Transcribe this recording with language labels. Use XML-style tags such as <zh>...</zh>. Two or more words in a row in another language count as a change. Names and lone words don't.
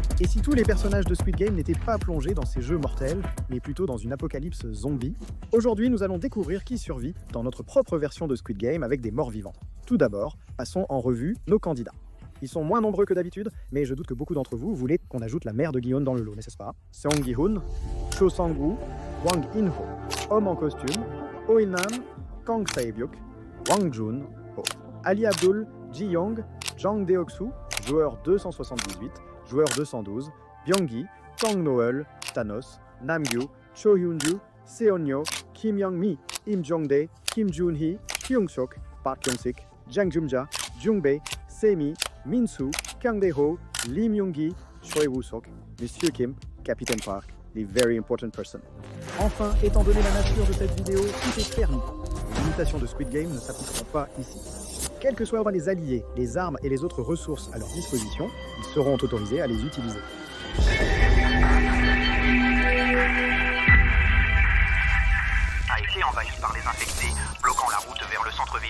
<fr>Et si tous les personnages de Squid Game n'étaient pas plongés dans ces jeux mortels, mais plutôt dans une apocalypse zombie? Aujourd'hui, nous allons découvrir qui survit dans notre propre version de Squid Game avec des morts vivants. Tout d'abord, passons en revue nos candidats. Ils sont moins nombreux que d'habitude, mais je doute que beaucoup d'entre vous voulaient qu'on ajoute la mère de Gi-hun dans le lot, n'est-ce pas? Seong Gi-hun, Cho Sang-woo, Hwang In-ho, homme en costume, Oh Il-nam, Kang Sae-byuk, Hwang Jun-ho, Ali Abdul, Ji-young, Jang Deok-soo, joueur 278, joueur 212, Byung-gi, Kang No-eul, Thanos, Nam-gyu, Cho Hyun-ju, Seon-yo, Kim Young-mi, Im Jong-dae, Kim Jun-hee, Kyung-sok, Park Kyung-sik, Jang Jum-ja, Jung-bae, Semi, Min-soo, Kang Dae-ho, Lee Myung-gi, Choi Woo-sok, Monsieur Kim, Capitaine Park, les</fr> <en>very important person.</en> <fr>Enfin, étant donné la nature de cette vidéo, tout est permis. Les limitations de Squid Game ne s'appliqueront pas ici. Quels que soient les alliés, les armes et les autres ressources à leur disposition, ils seront autorisés à les utiliser. A été envahi par les infectés, bloquant la route vers le centre-ville.</fr>